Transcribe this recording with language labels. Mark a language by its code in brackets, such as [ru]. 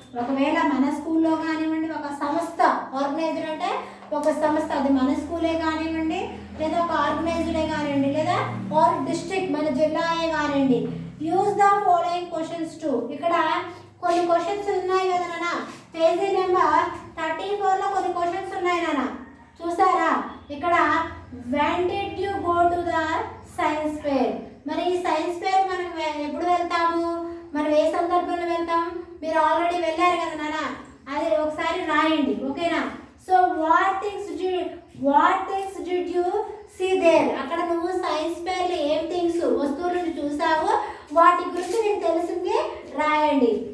[te] ఒకవేళ మన స్కూల్లో కానివ్వండి, ఒక సంస్థ, ఆర్గనైజ్డ్ అంటే ఒక సంస్థ, అది మన స్కూలే కానివ్వండి, లేదా ఒక ఆర్గనైజ్డే కానివ్వండి, లేదా ఆర్ డిస్ట్రిక్ట్ మన జిల్లాయే కానివ్వండి. [en] use the following questions to, [te] ఇక్కడ కొన్ని క్వశ్చన్స్ ఉన్నాయి కదా నాన్న, పేజీ నెంబర్ 34లో కొన్ని క్వశ్చన్స్ ఉన్నాయి నాన్న, చూసారా? ఇక్కడ [en] when did you go to the science fair? [te] మరి ఈ సైన్స్ ఫేర్ మనం ఎప్పుడు వెళ్తాము, మనం ఏ సందర్భంలో వెళ్తాం? మీరు ఆల్రెడీ వెళ్ళారు కదా నాన్న, అది ఒకసారి రాయండి. ఓకేనా, [en] so what things did you see there, [te] అక్కడ నువ్వు సైన్స్ ఫేర్లో ఏం థింగ్స్ వస్తువులను చూసావు వాటి గురించి నీకు తెలిసింది రాయండి.